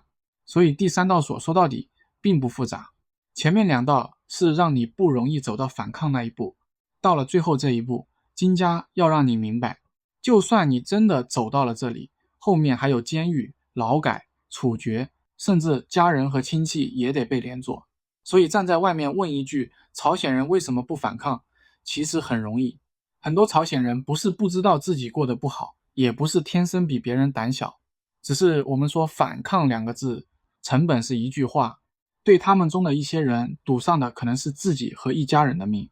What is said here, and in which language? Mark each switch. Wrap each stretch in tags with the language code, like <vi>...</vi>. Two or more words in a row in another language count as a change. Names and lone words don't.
<zh>所以第三道鎖說到底並不複雜，前面兩道是讓你不容易走到反抗那一步，到了最後這一步，金家要讓你明白，就算你真的走到了這裡，後面還有監獄、勞改、處決，甚至家人和親戚也得被連坐。所以站在外面問一句，朝鮮人為什麼不反抗？其實很容易。很多朝鮮人不是不知道自己過得不好，也不是天生比別人膽小，只是我們說反抗2個字，成本是一句話，對他們中的一些人賭上的可能是自己和一家人的命。</zh>